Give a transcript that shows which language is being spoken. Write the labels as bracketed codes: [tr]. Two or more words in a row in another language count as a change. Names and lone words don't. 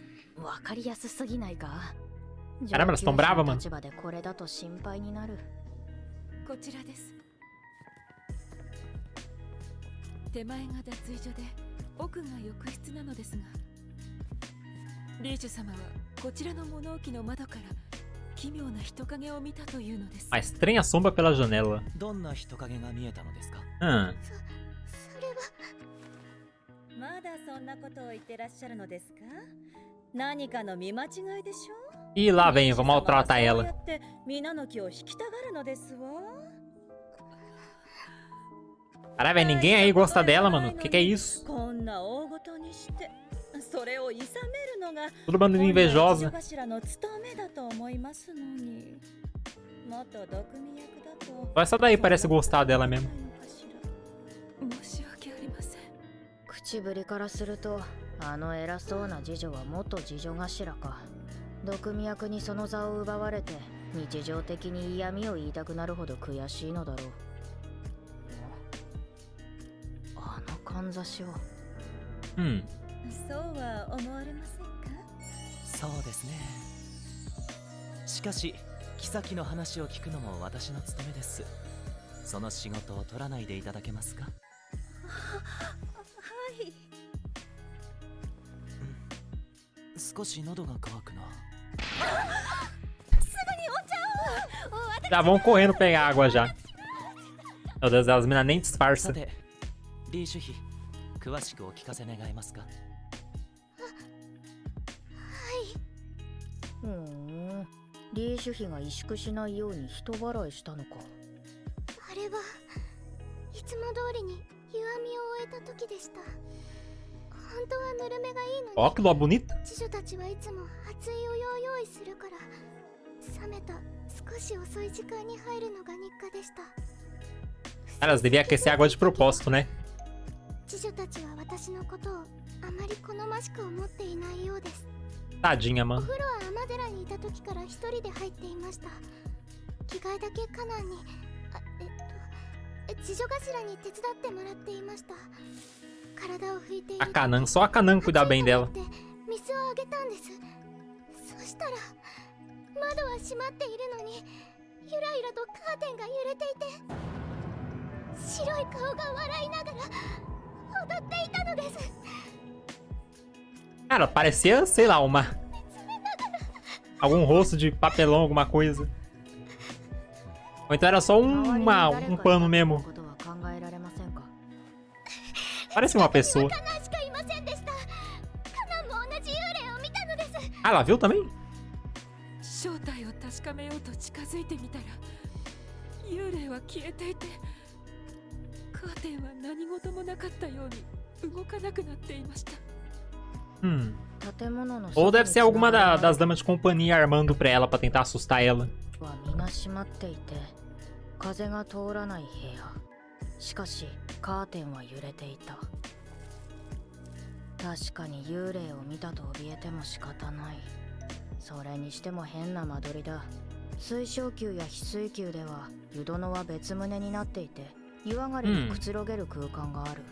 [pt] Caramba, elas estão bravas, mano. [ja] こちらです。手前が脱衣所で奥が浴室なのですが、リージュ様はこちらの物置の窓から奇妙な人影を見たというのです。 [pt] A estranha sombra pela janela. [ja] どんな人影が見えたのですか？それはまだそんなことを言ってらっしゃるのですか？何かの見間違いでしょ？ [pt] E lá vem, vou maltratar ela. [ja] 皆の気を引きたがるのですわ。 [pt] Caralho, velho, ninguém aí gosta dela, mano. Que é isso? [ja] こんな大ごとにしてそれを諌めるのが [pt] Todo bando de invejosa. [ja] 頭の務めだと思いますのに。元毒味役だと [pt] Só essa daí parece gostar dela mesmo. [ja] 申し訳ありません。口ぶりからすると、あの偉そうな次女は元次女頭か。毒味役にその座を奪われて、日常的に嫌味を言いたくなるほど悔しいのだろう。あのかんざしを。そうは思われませんか？そうですね。しかし妃の話を聞くのも私の務めです。その仕事を取らないでいただけますか？はい。少し喉が渇くな。 [pt] Já vão correndo pegar água já. Meu Deus, as minas nem disfarçam. [ja] さて、リーシュ妃、詳しくお聞かせ願えますか？リーシュ妃が萎縮しないように人払いしたのか。あれはいつも通りに湯あみを終えた時でした。本当はぬるめがいいのに。 [pt] Ó, que lua bonita. [ja] 次女たちはいつも熱いお湯を用意するから、冷めた少し遅い時間に入るのが日課でした。 [pt] Cara, elas deviam aquecer água de propósito, né? [ja] 次女たちは私のことをあまり好ましく思っていないようです。 [pt] Tadinha, [ja] お [pt] mano. [ja] 風呂は天寺にいた時から一人で入っていました。着替えだけカナンに次女頭に手伝ってもらっていました。体を拭いている [pt] A Kanan, só a Kanan cuidar bem dela. [ja] 水をあげたんです。そしたら窓は閉まっているのにゆらゆらとカーテンが揺れていて、白い顔が笑いながら踊っていたのです。 [pt] Cara, parecia, sei lá, algum rosto de papelão, alguma coisa. Ou então era só um pano mesmo. Parecia uma pessoa. Ah, ela viu também? [ja] 正体を確かめようと近づいてみたら、幽霊は消えていて、カーテンは何事もなかったように動かなくなっていました。 [pt] Ou deve ser alguma das damas de companhia armando pra ela pra tentar assustar ela. [ja] 風が通らない部屋。しかしカーテンは揺れていた。確かに幽霊を見たと怯えても仕方ない。それにしても変な間取りだ。水晶宮や翡翠宮では湯殿は別棟になっていて、湯上がりにくつろげる空間がある。